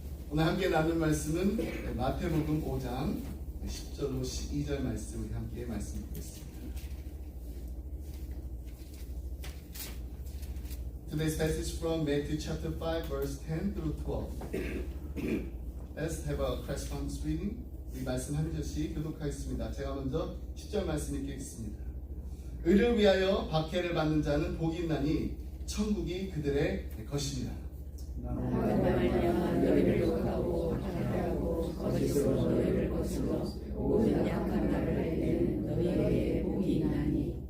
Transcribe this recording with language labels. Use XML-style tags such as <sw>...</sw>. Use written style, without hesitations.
<ko>오늘 함께 나눌 말씀은 마태복음 5장 10절로 12절 말씀 우리 함께 말씀 드리겠습니다.</ko> <en>Today's passage from Matthew chapter 5 verse 10 through 12. Let's have a correspondence reading.</en> <ko>우리 말씀 한 절씩 교독하겠습니다. 제가 먼저 10절 말씀 읽겠습니다. 의를 위하여 박해를 받는 자는 복이 있나니 천국이 그들의 것이니라. 너희를 욕하고 박해하고 거짓으로 너희를 거슬러 모든 약한 말을 내는 너희에게 복이 있나니.</ko>